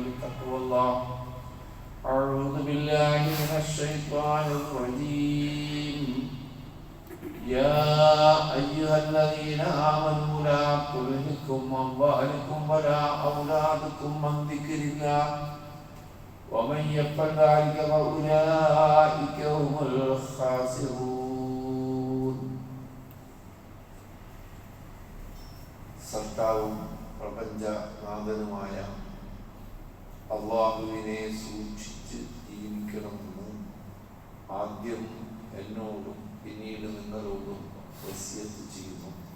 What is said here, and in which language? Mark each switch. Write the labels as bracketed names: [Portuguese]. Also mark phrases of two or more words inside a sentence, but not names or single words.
[Arabic] بتقوى الله أعوذ بالله من الشيطان الرجيم يا أيها الذين آمنوا لا تلهكم أموالكم ولا أولادكم عن ذكر الله ومن يفعل ذلك فأولئك هم الخاسرون. [Malayalam] സത്താവും പ്രപഞ്ചനാഥനുമായ അള്ളാഹുവിനെ സൂക്ഷിച്ച് ജീവിക്കണമെന്ന് ആദ്യം എന്നോടും പിന്നീട് നിങ്ങളോടും വസിയത്ത് ചെയ്യുന്നു.